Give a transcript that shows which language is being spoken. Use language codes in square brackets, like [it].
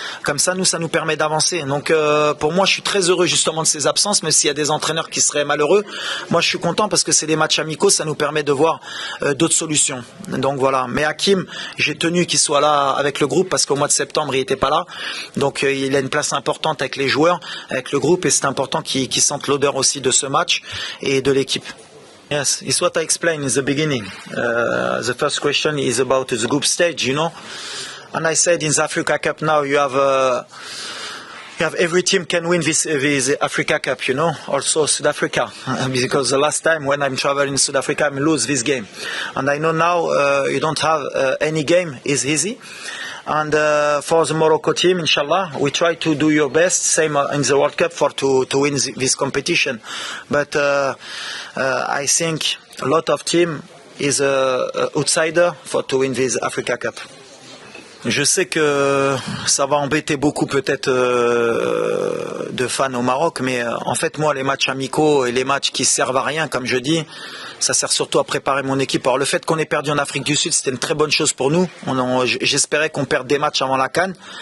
[fr] Comme ça, ça nous permet d'avancer. Donc, pour moi, je suis très heureux justement de ces absences, mais s'il y a des entraîneurs qui seraient malheureux, moi je suis content parce que c'est des matchs amicaux, ça nous permet de voir d'autres solutions. Donc voilà. Mais Hakim, j'ai tenu qu'il soit là avec le groupe parce qu'au mois de septembre il n'était pas là, donc il a une place importante avec les joueurs, avec le groupe, et c'est important qu'il sente l'odeur aussi de ce match et de l'équipe. [en] Yes, it's what I explained in the beginning. The first question is about the group stage, you know, and I said in the Africa Cup now you have every team can win this Africa Cup, you know, also South Africa, because the last time when I'm traveling in South Africa, I lose this game. And I know now you don't have any game is easy. And for the Morocco team, [ar] inshallah, [en] we try to do your best, same in the World Cup, to win this competition. But I think a lot of team is a outsider to win this Africa Cup. [fr] Je sais que ça va embêter beaucoup peut-être de fans au Maroc, mais en fait moi les matchs amicaux et les matchs qui servent à rien, comme je dis, ça sert surtout à préparer mon équipe. Alors le fait qu'on ait perdu en Afrique du Sud, c'était une très bonne chose pour nous. J'espérais qu'on perde des matchs avant la CAN.